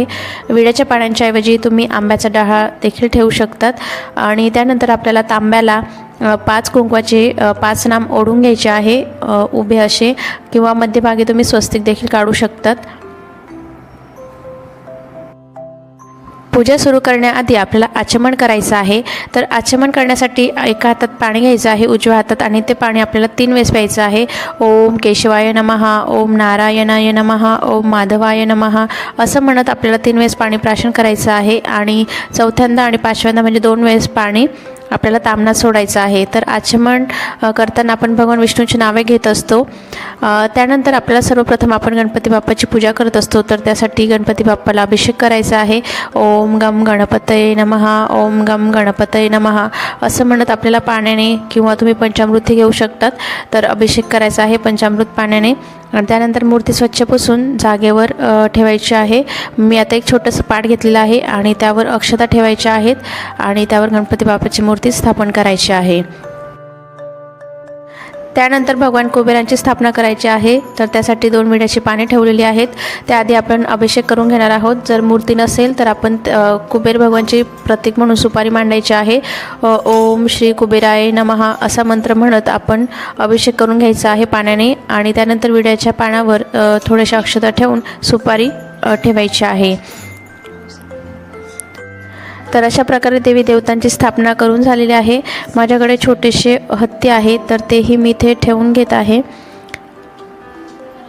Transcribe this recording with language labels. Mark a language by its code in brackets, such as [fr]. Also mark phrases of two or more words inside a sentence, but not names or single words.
[mr] विड्याच्या पानांच्या ऐवजी तुम्ही आंब्याचा डहाळ देखील ठेवू शकतात आणि त्यानंतर आपल्याला तांब्याला 5 कुंकवाचे 5 नाम ओढून घ्यायचे आहे, उभे असे, किंवा मध्यभागी तुम्ही स्वस्तिक देखील काढू शकतात. पूजा सुरू करण्याआधी आपल्याला आचमन करायचं आहे. तर आचमन करण्यासाठी एका हातात पाणी घ्यायचं आहे, उजव्या हातात, आणि ते पाणी आपल्याला 3 वेळेस प्यायचं आहे. [sa] ओम केशवाय नमः, ओम नारायणाय नमः, ओम माधवाय नमः [mr] असं म्हणत आपल्याला 3 वेळेस पाणी प्राशन करायचं आहे आणि चौथ्यांदा आणि 5व्यांदा म्हणजे 2 वेळेस पाणी आपल्याला तांबणात सोडायचं आहे. तर आचमन करताना आपण भगवान विष्णूची नावे घेत असतो. त्यानंतर आपल्याला सर्वप्रथम आपण गणपती बाप्पाची पूजा करत असतो. तर त्यासाठी गणपती बाप्पाला अभिषेक करायचा आहे. [sa] ओम गम गणपतये नमः, ओम [mr] गम गणपतये नमः असं म्हणत आपल्याला पाण्याने किंवा तुम्ही पंचामृतही घेऊ शकतात तर अभिषेक करायचा आहे पंचामृत पाण्याने. आणि त्यानंतर मूर्ती स्वच्छ पुसून जागेवर ठेवायची आहे. मी आता एक छोटंसं पाट घेतलेलं आहे आणि त्यावर अक्षता ठेवायच्या आहेत आणि त्यावर गणपती बाप्पाची मूर्ती स्थापन करायची आहे. त्यानंतर भगवान कुबेरांची स्थापना करायची आहे. तर त्यासाठी 2 विड्याची पाने ठेवलेली आहेत. त्याआधी आपण अभिषेक करून घेणार आहोत. जर मूर्ती नसेल तर आपण कुबेर भगवानची प्रतीक म्हणून सुपारी मांडायची आहे. [sa] ओम श्री कुबेराय नमः [mr] असा मंत्र म्हणत आपण अभिषेक करून घ्यायचा आहे पाण्याने आणि त्यानंतर विड्याच्या पानावर थोड्याशा अक्षता ठेवून सुपारी ठेवायची आहे. तर अशा प्रकारे देवी देवतांची स्थापना करून झालेली आहे. माझ्याकडे छोटेसे हत्ती आहे तर तेही मी इथे ठेवून घेत आहे.